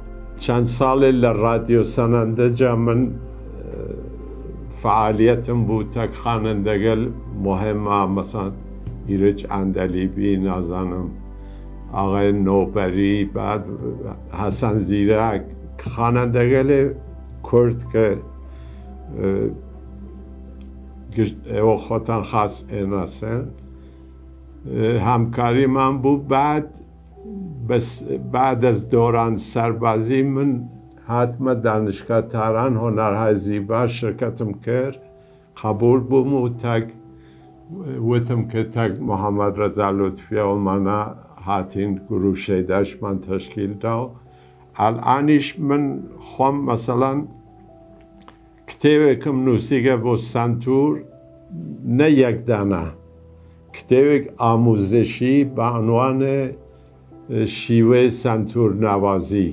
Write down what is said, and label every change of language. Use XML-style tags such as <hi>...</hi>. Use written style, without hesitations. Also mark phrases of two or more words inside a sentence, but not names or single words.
<ckb>چەند ساڵێ لە ڕادیۆ سەنەندەجا من فعالیتم بوو تەک خوانندەگەل مهمە، مەسەڵەن ئیرج ئەندەلیبی، نازانم ئاغای نۆبەری، بعد حەسەن زیرەک، خوانندەگەلێ کورد کە ئێوە خۆتان خاس ئێناسن هەمکاریمان بوو. بعد از دوران سەربازی من هاتمە دانشگا تاران</ckb> <fa>هۆنەرهای زیبا</fa> <ckb>شرکەتم کرد، قبول بووم و وتم کە تەک محەممەد ڕەزا لوتفیەوەمانە هاتین گروشەی دەشمان تەشکیل دا و ئەلئانیش من خۆم مەسەڵەن کتێوێکم نووسیگە بۆ سنتور، نە یەک دانە، کتێوێک ئاموزشی بە عنوانێ شیوەی سنتور ناوازی.</ckb>